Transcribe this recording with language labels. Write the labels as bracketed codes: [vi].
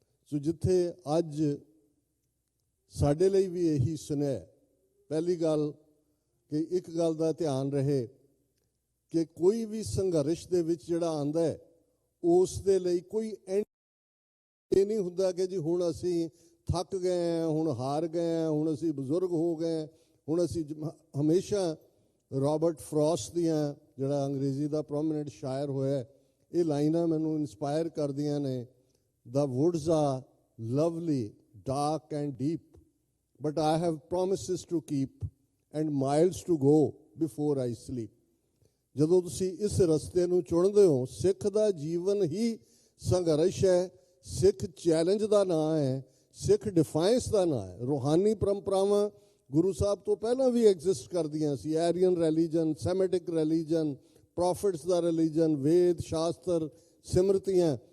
[pa] ਸੋ ਜਿੱਥੇ ਅੱਜ ਸਾਡੇ ਲਈ ਵੀ ਇਹੀ ਸੁਨੇਹਾ, ਪਹਿਲੀ ਗੱਲ ਕਿ ਇੱਕ ਗੱਲ ਦਾ ਧਿਆਨ ਰਹੇ ਕਿ ਕੋਈ ਵੀ ਸੰਘਰਸ਼ ਦੇ ਵਿੱਚ ਜਿਹੜਾ ਆਉਂਦਾ ਹੈ ਉਸ ਦੇ ਲਈ ਕੋਈ ਐਂਡ ਇਹ ਨਹੀਂ ਹੁੰਦਾ ਕਿ ਜੀ ਹੁਣ ਅਸੀਂ ਥੱਕ ਗਏ ਹਾਂ, ਹੁਣ ਹਾਰ ਗਏ ਹਾਂ, ਹੁਣ ਅਸੀਂ ਬਜ਼ੁਰਗ ਹੋ ਗਏ, ਹੁਣ ਅਸੀਂ ਹਮੇਸ਼ਾ ਰੋਬਰਟ ਫਰੋਸਟ ਦੀਆਂ ਜਿਹੜਾ ਅੰਗਰੇਜ਼ੀ ਦਾ ਪ੍ਰੋਮੀਨੈਂਟ ਸ਼ਾਇਰ ਹੋਇਆ, ਇਹ ਲਾਈਨਾਂ ਮੈਨੂੰ ਇਨਸਪਾਇਰ ਕਰਦੀਆਂ ਨੇ। [en] The woods are lovely, dark and deep, but I have promises to keep and miles to go before I sleep. [pa] ਜਦੋਂ ਤੁਸੀਂ ਇਸ ਰਸਤੇ ਨੂੰ ਚੁਣਦੇ ਹੋ, ਸਿੱਖ ਦਾ ਜੀਵਨ ਹੀ ਸੰਘਰਸ਼ ਹੈ, ਸਿੱਖ ਚੈਲੰਜ ਦਾ ਨਾਂ ਹੈ, ਸਿੱਖ ਡਿਫਾਇੰਸ ਦਾ ਨਾਂ ਹੈ। ਰੂਹਾਨੀ ਪਰੰਪਰਾਵਾਂ ਗੁਰੂ ਸਾਹਿਬ ਤੋਂ ਪਹਿਲਾਂ ਵੀ ਐਗਜ਼ਿਸਟ ਕਰਦੀਆਂ ਸੀ। ਐਰੀਅਨ ਰਿਲੀਜਨ, ਸੈਮੈਟਿਕ ਰਿਲੀਜਨ, ਪ੍ਰੋਫਿਟਸ ਦਾ ਰਿਲੀਜਨ, ਵੇਦ ਸ਼ਾਸਤਰ, ਸਿਮਰਤੀਆਂ।